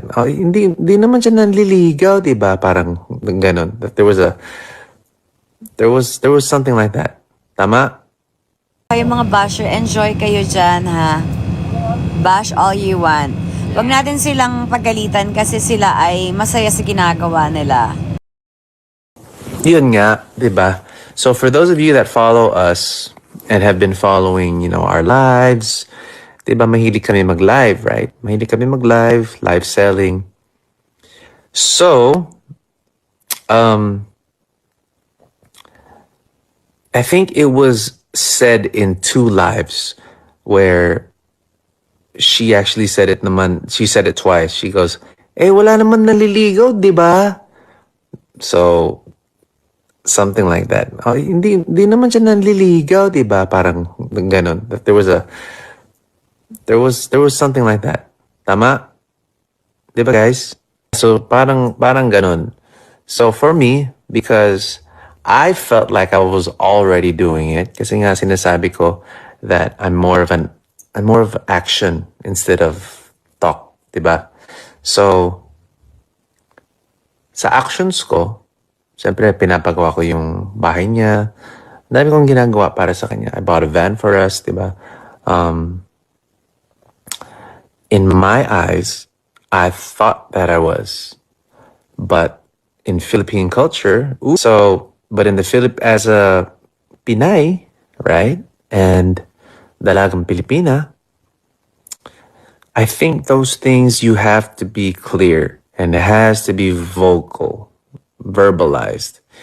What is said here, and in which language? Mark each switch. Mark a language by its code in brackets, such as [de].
[tl] Oh, hindi naman siya nanliligaw, 'di ba? Parang gano'n. [en] That there was something like that. [tl] Tama? Kayo mga basher, enjoy kayo dyan ha. [en] Bash all you want. [tl] Huwag natin silang pagalitan kasi sila ay masaya sa ginagawa nila. Yun nga, 'di ba? [en] So for those of you that follow us and have been following, our lives, [tl] 'di ba mahilig kami mag-live, [en] right? [tl] Mahilig kami mag-live, [en] live selling. So, I think it was said in two lives where she actually said it naman, she said it twice. She goes, [tl] wala naman naliligaw, 'di ba? [en] So, something like that. [tl] Oh, hindi naman siya nanliligaw, 'di ba? Parang gano'n. [en] That there was something like that. [tl] Tama? 'Di ba, [en] guys? So, parang gano'n. So, for me, because I felt like I was already doing it, [tl] kasi nga sinasabi ko [en] that I'm more of action instead of talk, 'di ba? [tl] So, sa actions ko, siyempre pinapagawa ko yung bahay niya. Ang dami kong ginagawa para sa kanya. [en] I bought a van for us, [tl] 'di ba? [en] In my eyes, I thought that I was. But in Philippine culture, but in the as a Pinay, right? And dalagang Pilipina, I think those things you have to be clear and it has to be vocal, verbalized.